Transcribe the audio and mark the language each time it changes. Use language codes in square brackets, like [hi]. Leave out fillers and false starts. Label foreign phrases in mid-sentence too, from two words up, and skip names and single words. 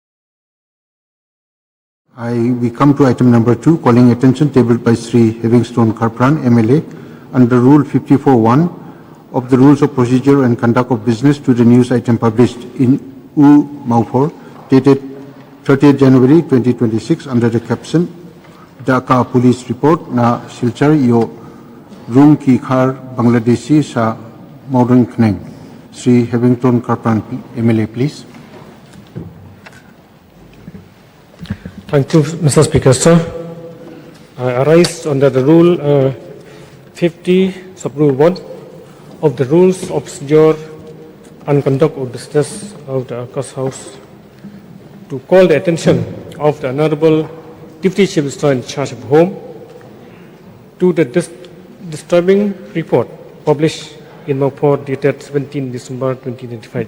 [en] We come to item number 2, calling attention tabled by Sri Livingstone Kharapran, MLA, under Rule 54(1) of the Rules of Procedure and Conduct of Business to the news item published in U Maupur, dated 30th January 2026 under the caption Dhaka Police Report na Silchar yo room ki khar Bangladeshi sa Modern Kren. Sri Livingstone Kharapran, MLA, please. Thank you, Mr. Speaker, sir. I arise under the Rule 50, Sub-Rule 1 of the Rules of Procedure and Conduct of Business of the Akas House to call the attention of the Honorable Deputy Chief Minister in charge of Home to the disturbing report published in Maupur dated 17 December 2025.